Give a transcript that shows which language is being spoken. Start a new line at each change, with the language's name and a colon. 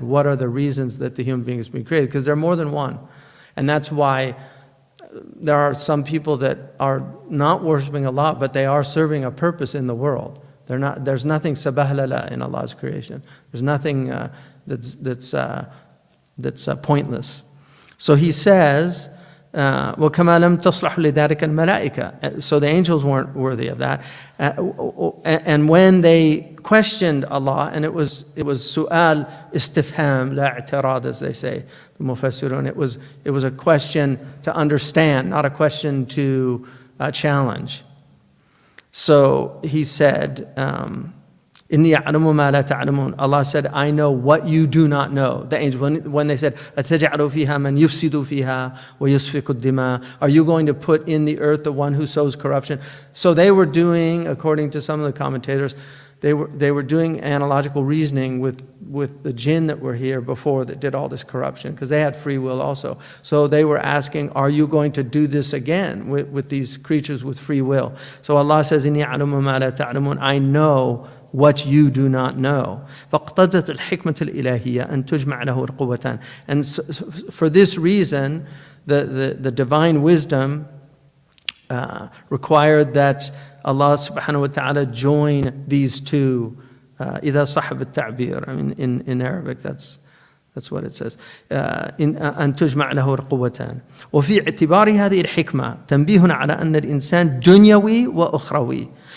English: What are the reasons that the human being has been created? Because there are more than one. And that's why there are some people that are not worshiping Allah, but they are serving a purpose in the world. There's nothing sabahlala in Allah's creation. There's nothing that's pointless. So he says,
Arabic: وَكَمَا لَمْ تَصْلَحُ لِذَلِكَ الْمَلَائِكَةِ.
English: So the angels weren't worthy of that. And when they questioned Allah, and it was su'al istifham la i'tirad, as they say, the mufassirun. It was a question to understand, not a question to challenge. So he said,
Arabic: إِنِّي أَعْلَمُ مَا لَا تَعْلَمُونَ.
English: Allah said, I know what you do not know. The angels, when they said,
Arabic: أَتَجْعَلُ فِيهَا مَنْ يُفْسِدُ فِيهَا وَيُسْفِكُ الدِّمَاءَ.
English: Are you going to put in the earth the one who sows corruption? So they were doing, according to some of the commentators, they were doing analogical reasoning with the jinn that were here before that did all this corruption, because they had free will also. So they were asking, are you going to do this again with these creatures with free will? So Allah says,
Arabic: إِنِّي أَعْلَمُ مَا لَا تَعْلَمُونَ.
English: I know what you do not know.
Arabic: فَاقْتَضَتْ الْحِكْمَةُ الْإِلَهِيَّةُ أَن تُجْمَعَ لَهُ الْقُوَّتَانِ.
English: And so, for this reason, the divine wisdom required that Allah subhanahu wa ta'ala join these two.
Arabic: إِذَا صَحَبَ التَّعْبِير.
English: I mean, in Arabic, that's what it says.
Arabic: أن تجمع له القوتان. وفي اعتبار هذه الحكمة تنبيه على أن الإنسان دنيوي وأخروي.